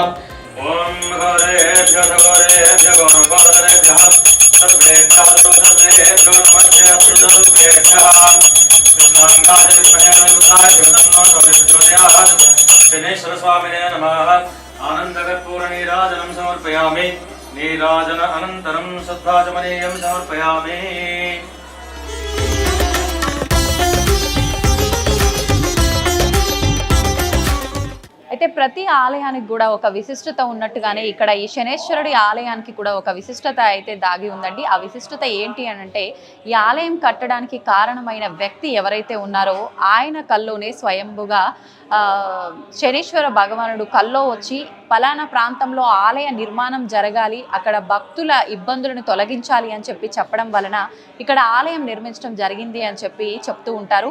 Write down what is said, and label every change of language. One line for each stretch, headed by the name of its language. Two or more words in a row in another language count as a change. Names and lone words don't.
Sanskrit: ओम घोरेभ्यो घोरेभ्यो घोरेभ्यः सर्वेभ्यः सर्वेभ्यो नमस्ते अप्सुरूपेभ्यः। कृष्णाङ्गाय विद्महे नमोऽस्ताय तन्नो प्रचोदयात्। शनेश्वरस्वामिने नमः। आनन्दकर्पूरनीराजनं समर्पयामि। नीराजन अनन्तरं सद्भाजमनीयं समर्पयामि।
Telugu: అయితే ప్రతి ఆలయానికి కూడా ఒక విశిష్టత ఉన్నట్టుగానే ఇక్కడ ఈ శనేశ్వరుడి ఆలయానికి కూడా ఒక విశిష్టత అయితే దాగి ఉందండి. ఆ విశిష్టత ఏంటి అని అంటే, ఈ ఆలయం కట్టడానికి కారణమైన వ్యక్తి ఎవరైతే ఉన్నారో ఆయన కల్లోనే స్వయంభుగా శనీశ్వర భగవానుడు కల్లో వచ్చి పలానా ప్రాంతంలో ఆలయ నిర్మాణం జరగాలి, అక్కడ భక్తుల ఇబ్బందులను తొలగించాలి అని చెప్పడం వలన ఇక్కడ ఆలయం నిర్మించడం జరిగింది అని చెప్తూ ఉంటారు.